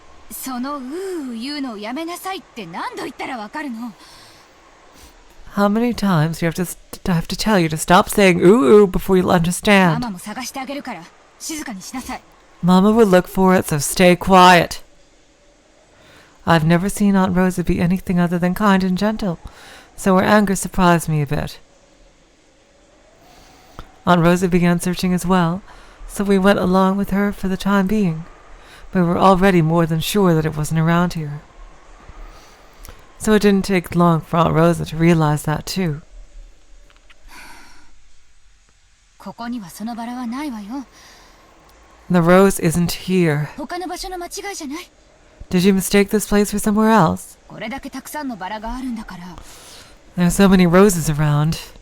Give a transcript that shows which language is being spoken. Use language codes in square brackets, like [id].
[ja] そのうー言うのをやめなさいって何度言ったらわかるの？ [en] How many times do you have to tell you to stop saying ooh ooh before you'll マ understand? [ja] マも探してあげるから静かにしなさい。 [en] Mama will look for it, so stay quiet. I've never seen Aunt Rosa be anything other than kind and gentle, so her anger surprised me a bit. Aunt Rosa began searching as well, so we went along with her for the time being. We were already more than sure that it wasn't around here. So it didn't take long for Aunt Rosa to realize that too. [ja] ここにはそのバラはないわよ。 [en] The rose isn't here. [ja] 他の場所の間違いじゃない。 [en] Did you mistake this place for somewhere else? [ja] これだけたくさんのバラがあるんだから。 [en] There are so many roses around.